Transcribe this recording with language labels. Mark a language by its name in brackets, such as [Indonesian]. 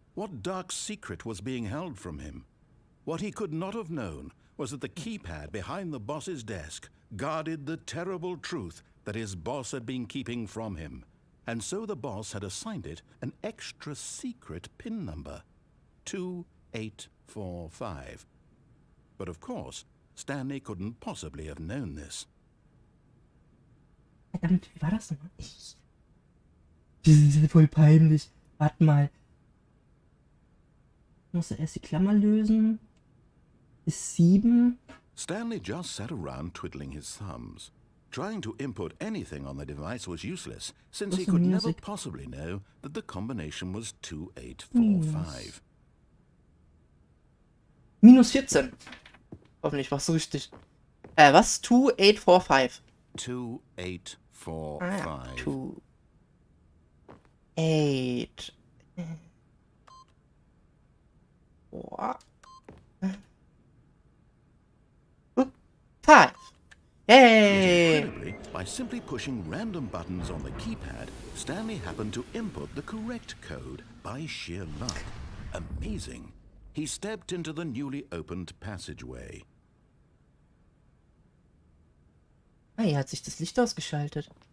[English] What dark secret was being held from him? What he could not have known was that the keypad behind the boss's desk guarded the terrible truth that his boss had been keeping from him. And so the boss had assigned it an extra secret PIN number. 2845. But of course, Stanley couldn't possibly have known this. [German] Verdammt, wie war das nochmal? Das ist voll peinlich. Warte mal. Ich muss erst die Klammer lösen. Ist 7. [English] Stanley just sat around twiddling his thumbs. Trying to input anything on the device was useless, since he could never possibly know that the combination was 2845. [German] Minus 14. Hoffentlich war's richtig. Was? 2845. 2845. Ah, 2, 8, 4, 5. Yay! [English] Incredibly, by simply pushing random buttons on the keypad, Stanley happened to input the correct code by sheer luck. Amazing. He stepped into the newly opened passageway. [German] Ah, hier hat sich das Licht ausgeschaltet.